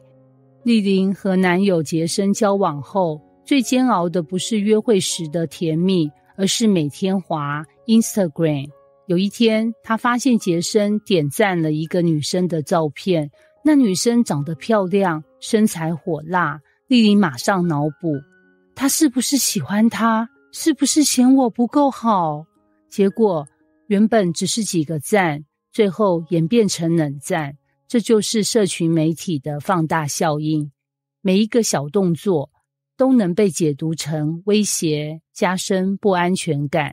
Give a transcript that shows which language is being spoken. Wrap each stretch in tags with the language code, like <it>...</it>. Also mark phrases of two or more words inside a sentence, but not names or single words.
<zh>麗玲和男友傑森交往後，最煎熬的不是約會時的甜蜜，而是每天滑 Instagram。有一天，她發現傑森點讚了一個女生的照片，那女生長得漂亮，身材火辣。麗玲馬上腦補，她是不是喜歡她？是不是嫌我不夠好？結果原本只是幾個讚，最後演變成冷讚。這就是社群媒體的放大效應，每一個小動作都能被解讀成威脅，加深不安全感。</zh>